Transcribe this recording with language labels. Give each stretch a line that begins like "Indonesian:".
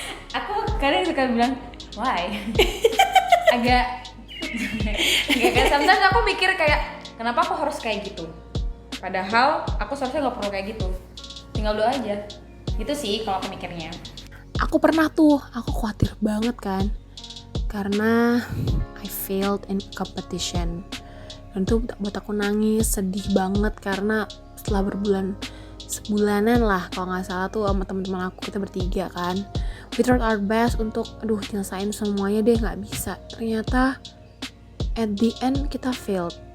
Indonesian: Aku kadang suka bilang, why? agak sometimes aku mikir kayak, kenapa aku harus kayak gitu? Padahal aku seharusnya gak perlu kayak gitu. Tinggal doa aja. Gitu sih kalau aku mikirnya. Aku pernah tuh, aku khawatir banget kan.
English: Karena I failed in competition.
Indonesian: Dan itu buat aku nangis, sedih banget karena setelah sebulanan lah kalau gak salah tuh sama teman-teman aku, kita bertiga kan.
English: We tried our best
Indonesian: untuk nyelesain semuanya deh, gak bisa. Ternyata
English: at the end
Indonesian: kita failed.